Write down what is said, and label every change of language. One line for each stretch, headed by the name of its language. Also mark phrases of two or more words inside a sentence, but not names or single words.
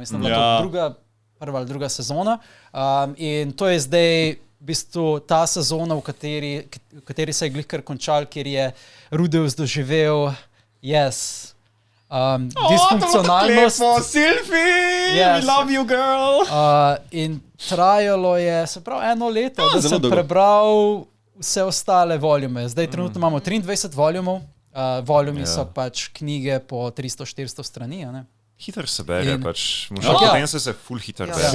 Slovenian: Mislim, da je to prva ali druga sezona. In to je zdaj v bistvu ta sezona, v kateri se je glihkar končal, kjer je Rudeus doživel, disfunkcionalnost. Silfi,
English: we love you, girl.
Slovenian: In trajalo je, se pravi, 1 leto, da sem prebral vse ostale volume. Zdaj trenutno imamo 23 volumov. Volumi so pač knjige po 300-400 strani, ne? Hiter se bere, pač Mushoku Tensei se ful hiter bere.